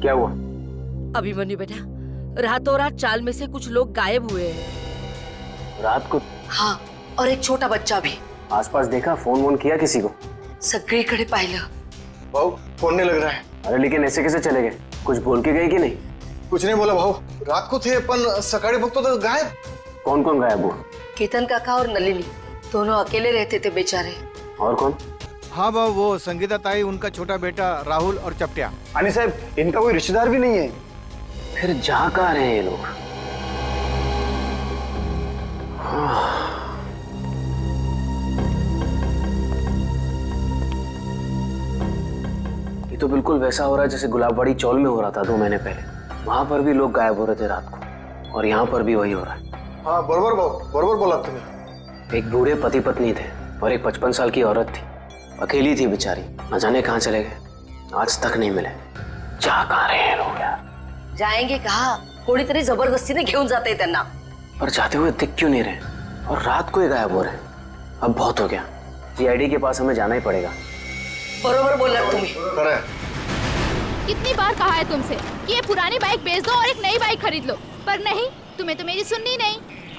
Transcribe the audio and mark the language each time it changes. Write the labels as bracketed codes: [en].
[hi] क्या हुआ? अभिमन्यु बेटा, रातों रात चाल में से कुछ लोग गायब हुए हैं। रात को? हाँ, और एक छोटा बच्चा भी। आसपास देखा, फोन वोन किया किसी को? [mr] सगळीकडे पाहिलं। [hi] भाऊ फोन नहीं लग रहा है। अरे लेकिन ऐसे कैसे चले गए? कुछ बोल के गए कि नहीं? कुछ नहीं बोला भाऊ, रात को थे पण सकाळी बघतो तो गायब। कौन कौन गायब हुआ? केतन काका और नलिनी दोनों अकेले रहते थे बेचारे। और कौन? हाँ बाबू, वो संगीता ताई, उनका छोटा बेटा राहुल और चपटिया। आणि साहब इनका कोई रिश्तेदार भी नहीं है। फिर जा कहाँ रहे हैं ये लोग? ये तो बिल्कुल वैसा हो रहा है जैसे गुलाबबाड़ी चौल में हो रहा था 2 महीने पहले। वहां पर भी लोग गायब हो रहे थे रात को, और यहाँ पर भी वही हो रहा है। [mr] हाँ बरोबर भाऊ, बरोबर बोला तुम्हें। [hi] एक बूढ़े पति पत्नी थे और एक 55 साल की औरत थी। अकेली थी बेचारी, न जाने कहाँ चले गए, आज तक नहीं मिले। जा कहाँ रहे हैं लोग यार? जाएंगे कहा? [mr] कोणीतरी जबरदस्तीने घेऊन जाते त्यांना। [hi] पर जाते हुए दिख क्यों नहीं रहे, और रात को ही गायब हो रहे हैं? अब बहुत हो गया, जीआईडी के पास हमें जाना ही पड़ेगा। [mr] बरोबर बोला तुम्ही। खरं है। [hi] कितनी बार कहा है तुमसे कि ये पुरानी बाइक बेच दो और एक नई बाइक खरीद लो, पर नहीं, तुम्हें तो मेरी सुननी नहीं।